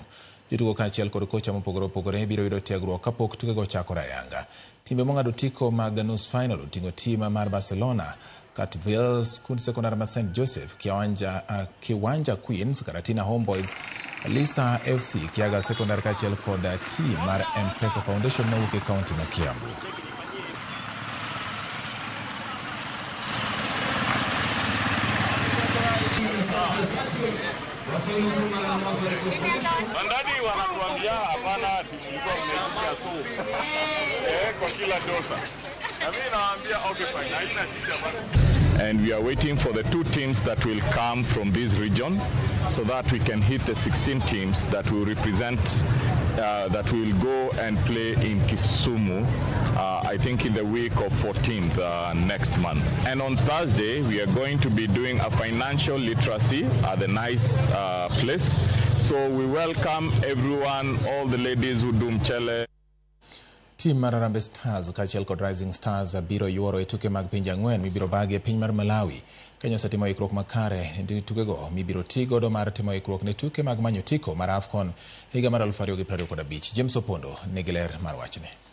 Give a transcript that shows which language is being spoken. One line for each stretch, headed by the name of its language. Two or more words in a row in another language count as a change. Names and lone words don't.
Luo (Kenya and Tanzania): Jotugo kaachiel kod kocha mopogore opogore biro yudo tiegruok kapok tuke go chakore ayanga. Timbe mong'ado tiko mag nus final oting'o tim mar Barcelona Catville, skund sekondari ma St. Joseph, Kiwanja Queens, Karatina Homeboys, Lisa FC, Kiaga sekondari kachiel kod team mar M-Pesa Foundation mawuok e kaunti ma Kiambu.
Swahili: Bandadi wanatuambia hapana, tulikuwa tunaitisha tu kwa kila dosa. Na mimi nawaambia
English: okay fine,
Swahili: haina shida bana.
English: And we are waiting for the 2 teams that will come from this region so that we can hit the 16 teams that will represent, that will go and play in Kisumu, I think in the week of 14th next month. And on Thursday, we are going to be doing a financial literacy at the nice place. So we welcome everyone, all the ladies who do mchele.
Luo (Kenya and Tanzania): Team mar Harambee Stars kachiel kod Rising Stars biro yuoro e tuke mag pinje ang'wen mibiro bagi e piny mar Malawi. Kenya osetimo ikruok makare e tukego mibiro ti godo mar timo ikruok ne tuke mag manyo tiko mar AFCON higa mar 2025. James Opondo nigi ler mar wachne.